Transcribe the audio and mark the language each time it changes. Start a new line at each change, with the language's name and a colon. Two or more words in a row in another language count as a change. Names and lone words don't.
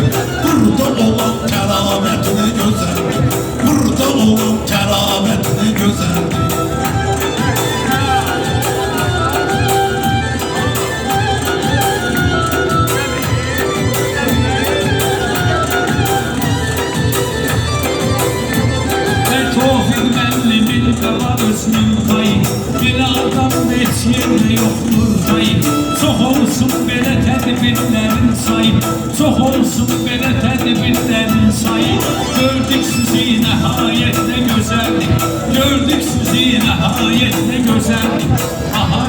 Turkish: Burada olan keramet ne güzeldir, burada olan keramet ne güzeldir.
Azerbaijani: Var özünün payı, belə adam heç yerdə yoxdur dayı. Çox olsun belə tədbirlərin sayı, çox olsun belə tədbirlərin sayı. Gördük sizi nəhayət nə gözəllik, gördük sizi nəhayət nə gözəllik.